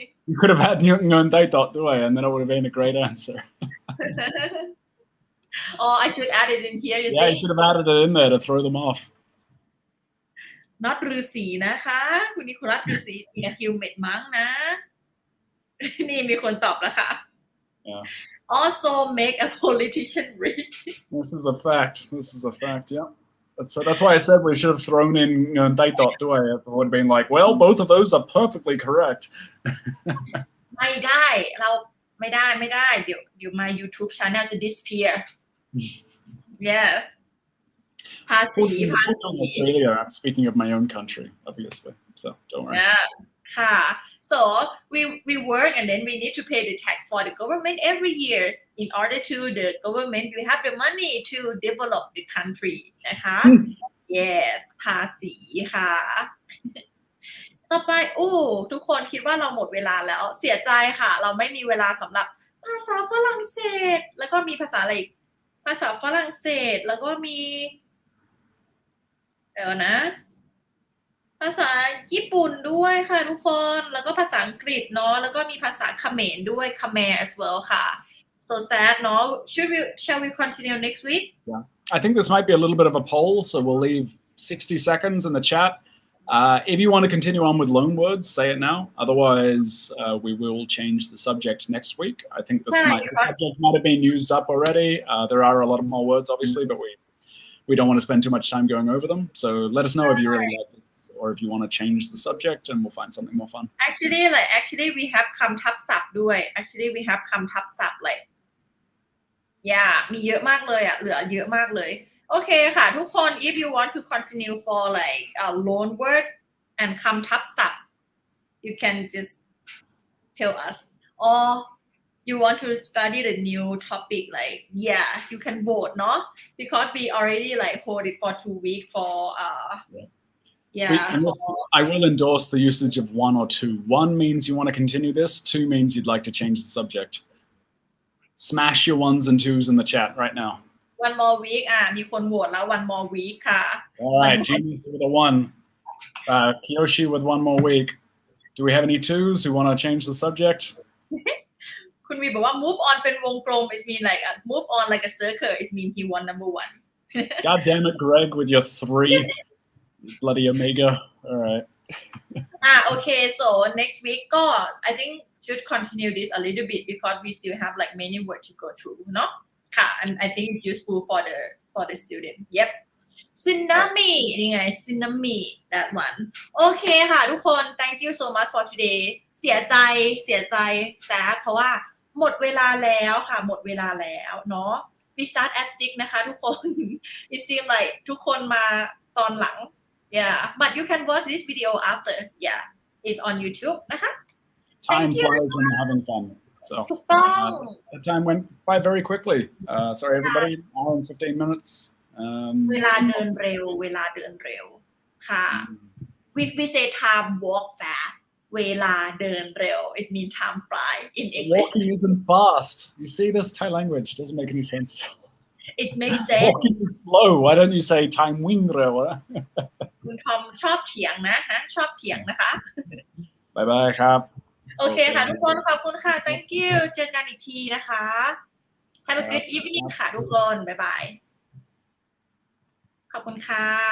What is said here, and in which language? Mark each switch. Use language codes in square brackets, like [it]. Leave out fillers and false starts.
[en] You could have had [th] เงินใต้โต๊ะด้วย [en] and then it would have been a great answer Oh, I should add it in here. You Yeah, you think? should have added it in there to throw them off. [th] not ฤาษีนะคะคุณนิโคลัสฤาษีสีฮิวเมดมั้งนะ นี่มีคนตอบแล้วค่ะ [en] Yeah. Also make a politician rich. This is a fact. This is a fact. Yeah. That's why I said we should have thrown in Daitot. Do I? It would have been like, well, both of those are perfectly correct. [th] ไม่ได้เราไม่ได้เดี๋ยว [en] my YouTube channel [th] จะ disappear. Yes. ภาษี [en] From Australia. I'm speaking of my own country, obviously. So don't worry. Yeah. [th] ค่ะ [en] so we work and then we need to pay the tax for the government every year in order to the government we have the money to develop the country [th] นะคะ yes ภาษีค่ะ ต่อไปทุกคนคิดว่าเราหมดเวลาแล้วเสียใจค่ะเราไม่มีเวลาสำหรับภาษาฝรั่งเศสแล้วก็มีภาษาอะไรอีกภาษาฝรั่งเศสแล้วก็มี นะภาษาญี่ปุ่นด้วยค่ะทุกคนแล้วก็ภาษาอังกฤษเนาะแล้วก็มีภาษาเขมรด้วย [en] Khmer as well [th] ค่ะ [en] so sad [th] เนาะ [en] shall we continue next week Yeah. I think this might be a little bit of a poll, so we'll leave 60 seconds in the chat. If you want to continue on with Loanwords, say it now. Otherwise, we will change the subject next week. I think the subject might have been used up already. There are a lot of more words, obviously, but we don't want to spend too much time going over them. So let us know if you really like this or if you want to change the subject and we'll find something more fun. Actually we have คำทับศัพท์ด้วย actually we have คำทับศัพท์ like yeah [th] มีเยอะมากเลยเหลือเยอะมากเลยโอเคค่ะทุกคน [en] if you want to continue for like loan word and คำทับศัพท์ you can just tell us or you want to study the new topic like yeah you can vote เนาะ because we already like hold it for 2 weeks for I will endorse the usage of 1 or 2. 1 means you want to continue this. 2 means you'd like to change the subject. Smash your 1s and 2s in the chat right now. 1 more week [th] มีคนโหวตแล้ว [en] 1 more week ค่ะ All right, Genius with a 1. Kiyoshi with 1 more week. Do we have any 2s who want to change the subject? [th] คุณวีบอกว่า [en] move on [th] เป็นวงกลม [en] it mean like move on like a circle it mean he won number 1 God damn it, Greg, with your 3. Bloody Omega. All right. Okay, so next weekก็ I think should continue this a little bit because we still have like many words to go through [th] เนาะค่ะ [en] and I think it's useful for the student yep tsunami [th] นี่ไง [en] tsunami that one [th] โอเคค่ะทุกคน [en] thank you so much for today เสียใจ sad [th] เพราะว่าหมดเวลาแล้วค่ะหมดเวลาแล้วเนาะ [en] we start at 6 [th] นะคะทุกคน [en] it seem like [th] ทุกคนมาตอนหลัง [en] Yeah, but you can watch this video after. Yeah, it's on YouTube นะคะ Time flies when you're having fun. So the time went by very quickly. Sorry, everybody. Hour and 15 minutes. [th] เวลาเดินเร็วค่ะ [en] we say time walk fast [th] เวลาเดินเร็ว [en] it mean time fly in English. Walking isn't fast. You see, this Thai language doesn't make any sense. It makes sense. Walking is slow. Why don't you say time wing reo? [th] คุณทอมชอบเถียงนะชอบเถียงนะคะ [en] Bye bye ครับ [th] โอเคค่ะทุกคนขอบคุณค่ะ [en] thank you [th] เจอกันอีกทีนะคะ [en] Have a good evening [th] ค่ะทุกคนบ๊ายบายขอบคุณค่ะ